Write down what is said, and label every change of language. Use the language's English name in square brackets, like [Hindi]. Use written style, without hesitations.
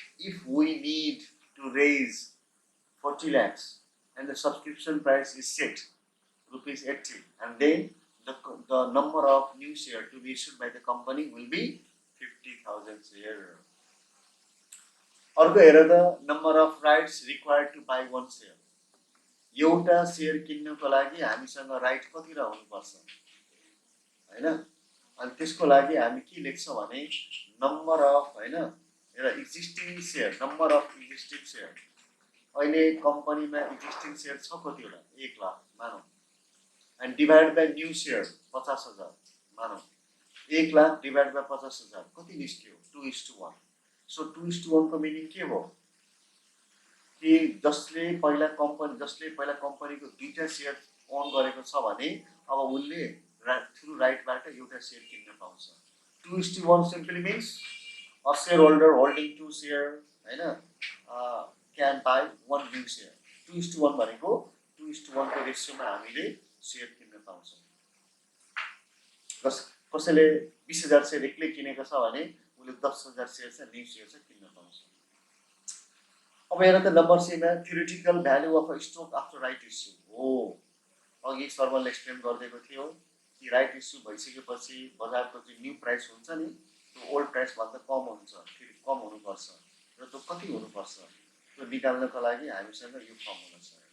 [English] If we need to raise 40 lakhs and the subscription price is set rupees 80, and then the number of new share to be issued by the company will be 50,000 share. [Nepali] अर्को हेर त [English] number of rights required to buy one share. [Nepali] एउटा share किन्नको लागि हामीसँग right कति हुनुपर्छ हैन? अनि त्यसको लागि हामी के लेख्छौँ भने नम्बर अफ हैन existing share, number of existing share. अहिले कम्पनीमा एक्जिस्टिङ शेयर छ कतिवटा? 1 लाख मानौँ, and divide by new share 50,000 मानौँ। 1 लाख डिभाइड बाई 50,000 कति निस्क्यो? 2:1। सो 2:1 को मिनिङ के हो? कि जसले पहिला कम्पनीको दुईटा शेयर ओन गरेको छ भने अब उनले थ्रु राइटबाट एउटा शेयर किन्न पाउँछ। [English] 2:1 simply means a shareholder holding 2 share हैन can buy 1 new share। [Nepali] 2:1 भनेको 2:1 को रेशियोमा हामीले शेयर किन्न पाउँछौँ। कसैले 20,000 शेयर एक्लै किनेको छ भने उले 10,000 शेयर चाहिँ न्यू शेयर चाहिँ किन्न पाउँछ। अब हेर त नम्बर सी मा [English] theoretical value of a stock after right issue [Nepali] हो। अघि सरले एक्सप्लेन गरिदिएको थियो कि राइट इस्यु भइसकेपछि बजारको चाहिँ न्यू प्राइस हुन्छ नि, त्यो ओल्ड प्राइस भन्दा कम हुन्छ, फेरि कम हुनुपर्छ र त्यो कति हुनुपर्छ त्यो निकाल्नको लागि हामीसँग यो फर्मुला छ।